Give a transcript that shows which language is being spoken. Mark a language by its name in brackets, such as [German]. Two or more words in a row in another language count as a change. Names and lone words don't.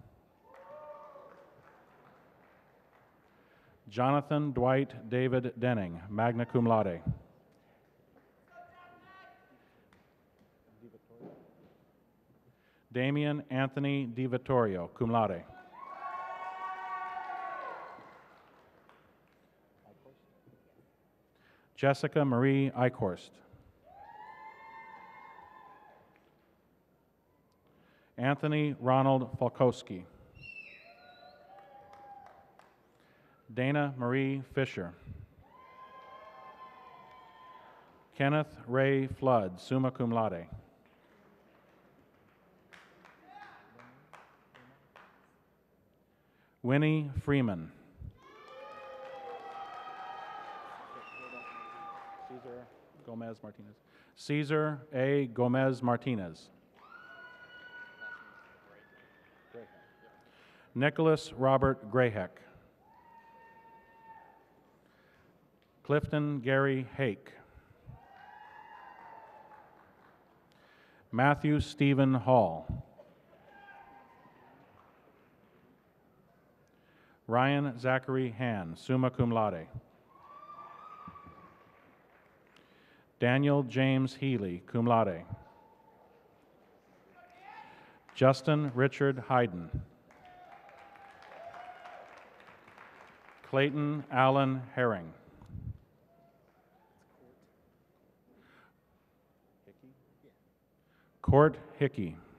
[English] Jonathan Dwight David Denning, [Latin] magna cum laude. [English] Damian Anthony Di Vittorio, [Latin] cum laude. [English] Jessica Marie Eichhorst. Anthony Ronald Falkowski. Dana Marie Fisher. Kenneth Ray Flood, [Latin] summa cum laude. [English] Winnie Freeman. Cesar Gomez Martinez. Cesar A. Gomez Martinez. Nicholas Robert Grayheck. Clifton Gary Hake. Matthew Stephen Hall. Ryan Zachary Han, [Latin] summa cum laude. [English] Daniel James Healy, [Latin] cum laude. [English] Justin Richard Hayden. Clayton Allen Herring. Court Hickey.